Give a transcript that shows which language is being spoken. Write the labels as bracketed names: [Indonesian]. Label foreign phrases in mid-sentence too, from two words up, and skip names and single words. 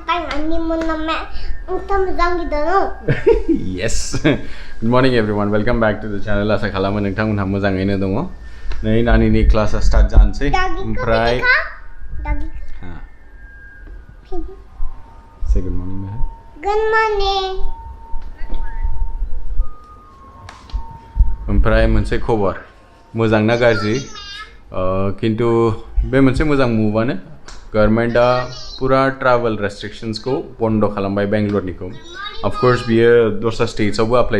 [English] Yes. Good morning everyone. Welcome back to the channel. [Bodo] Asa khalamo nोंथांमोनहा मोजाङैनो दङ. नै नानिनि क्लासा स्टार्ट जानोसै. [English] ओमफ्राय Say good morning, Meher. Good morning. [Bodo] ओमफ्राय मोनसे खबर मोजां ना गाज्रि किन्तु बे मोनसे मोजां मुवानो गभर्नमेन्टआ पुरा [English] travel restrictions [Bodo] को बन्द खालामबाय बेंगलुरुनिखौ [English] of course [Bodo] बियो दस्रा स्टेट्सआवबो अप्लाइ